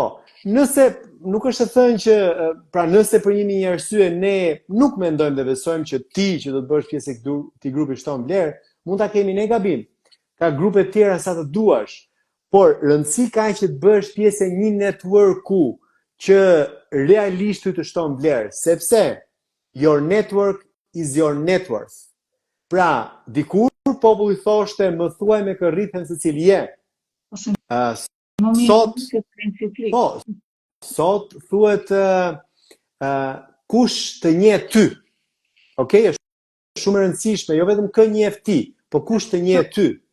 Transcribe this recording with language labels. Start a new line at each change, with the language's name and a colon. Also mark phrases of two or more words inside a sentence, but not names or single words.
Albanian: Nëse nuk është të thënë që, pra nëse për një arsye ne nuk mendojmë dhe besojmë që ti që do të bësh pjesë e këtij grupi shton vlerë, mund ta kemi ne gabim. Ka grupe të tjera sa të duash, por rëndësi ka që të bësh pjesë e një networku që realisht ty të shton vlerë, sepse
English: your network is your net worth.
Albanian: Pra, dikur populli thoshte, më thuaj me kë rrithen se cili je. Sot thuhet kush të njeh ty. Okej, është shumë e rëndësishme, jo vetëm kë njeh ti, po kush të njeh ty.